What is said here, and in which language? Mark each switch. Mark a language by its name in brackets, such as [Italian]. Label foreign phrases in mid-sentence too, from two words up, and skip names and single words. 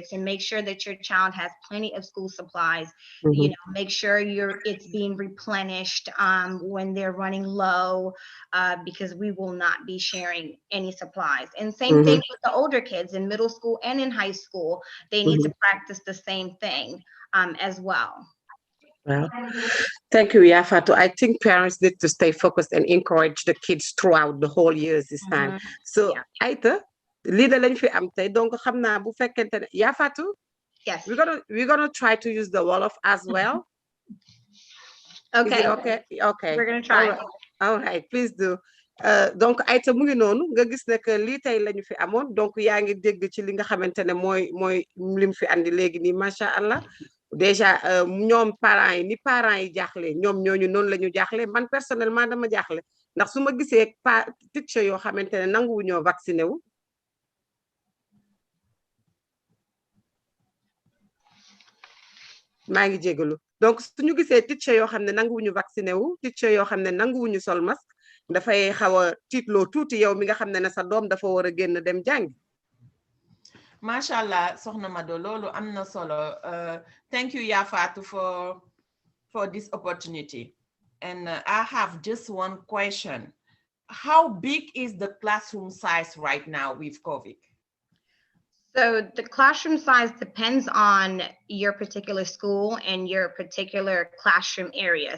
[English] So make sure that your child has plenty of school supplies. Make sure it's being replenished when they're running low, because we will not be sharing any supplies. And same thing with the older kids in middle school and in high school. They need to practice the same thing as well. Well, thank you, Yafatu. I think parents need to stay focused and encourage the kids throughout the whole years this time. So, [Wolof] Aïta, lii da lañ fi am tey, donc xam naa bu fekkente ne Yafatu. [English] Yes. We're gonna try to use the Wolof as well. Okay. Is it okay? Okay. We're gonna try. All right, please do. [Wolof] Donc Aïta mu ngi noonu nga gis ne que lii tey lañu fi amoon, donc yaa ngi dégg ci li nga xamante ne mooy lim fi andi léegi nii, [Arabic] ما شاء الله. [Wolof] Déjà ñoom parents yi parents yi jaaxle ñoom ñooñu noonu la ñu jaaxle. Man personnellement dama jaaxle ndax su ma gisee teacher yoo xamante ne nanguwu ñoo vacciné wu. maa ngi jégalu donc suñu gisee teacher yoo xam ne nanguwuñu vacciné wu, teacher yoo xam ne nanguwuñu sol masque, dafay xaw a tiitloo tuuti yow mi nga xam ne sa doom dafa war a génn dem jàngi. Mashallah, Sohna Mado, lolu amna solo. [English] Thank you, Yafatu, for this opportunity. And I have just one question. How big is the classroom size right now with COVID? So the classroom size depends on your particular school and your particular classroom area.